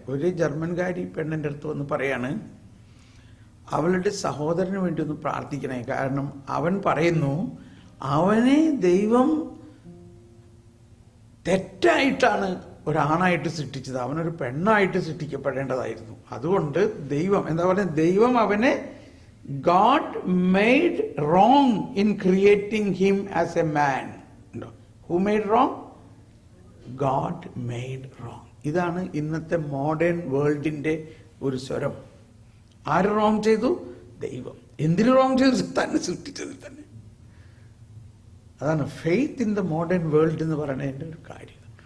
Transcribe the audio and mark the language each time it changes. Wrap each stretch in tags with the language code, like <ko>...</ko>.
<ml>ഒരു ജർമ്മൻകാരി പെണ്ണിൻ്റെ അടുത്ത് വന്ന് പറയാണ്, അവളുടെ സഹോദരന് വേണ്ടി ഒന്ന് പ്രാർത്ഥിക്കണേ. കാരണം അവൻ പറയുന്നു അവനെ ദൈവം തെറ്റായിട്ടാണ് ഒരാണായിട്ട് സൃഷ്ടിച്ചത്, അവനൊരു പെണ്ണായിട്ട് സൃഷ്ടിക്കപ്പെടേണ്ടതായിരുന്നു. അതുകൊണ്ട് ദൈവം എന്താ പറയുക, ദൈവം അവനെ</ml> <en>God made wrong in creating him as a man. Who made wrong? God made wrong.</en> <ml>ഇതാണ് ഇന്നത്തെ മോഡേൺ വേൾഡിന്റെ ഒരു സ്വരം. ആര് റോങ് ചെയ്തു? ദൈവം. എന്തിനു റോങ് ചെയ്തു? തന്നെ സൃഷ്ടിച്ചതിൽ തന്നെ. അതാണ്</ml> <en>faith in the modern world</en> <ml>എന്ന് പറയുന്നതിൻ്റെ ഒരു കാര്യം.</ml>